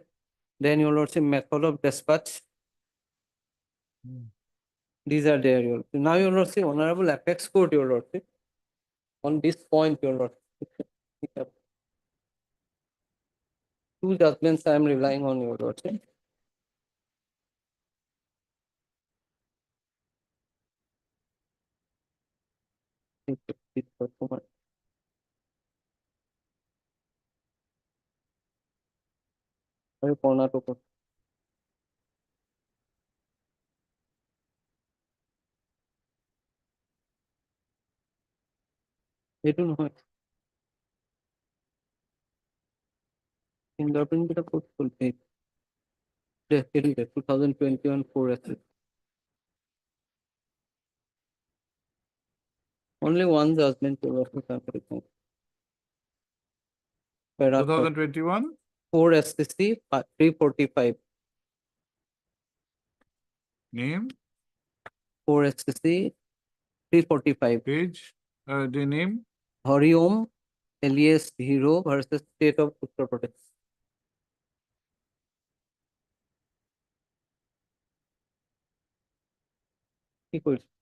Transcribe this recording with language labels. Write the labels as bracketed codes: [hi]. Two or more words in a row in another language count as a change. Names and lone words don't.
[en] Then your lordship, method of dispatch. These are there, your lordship. Now, your lordship, Honorable Apex Court, your lordship, on this point, your lordship, two judgments I am relying on, your lordship. [as] কর্ণাটক এইটো নহয় ফিংগাৰপ্ৰিণ্ট কেইটা ক'ত গ'ল সেইটো 2021 4 আছে [en] only one judgment to para 2021, 4 SCC 345 name, 4 SCC 345 page, the name, Hariom alias Hero versus State of Uttar Pradesh. [as] কি কৰিছ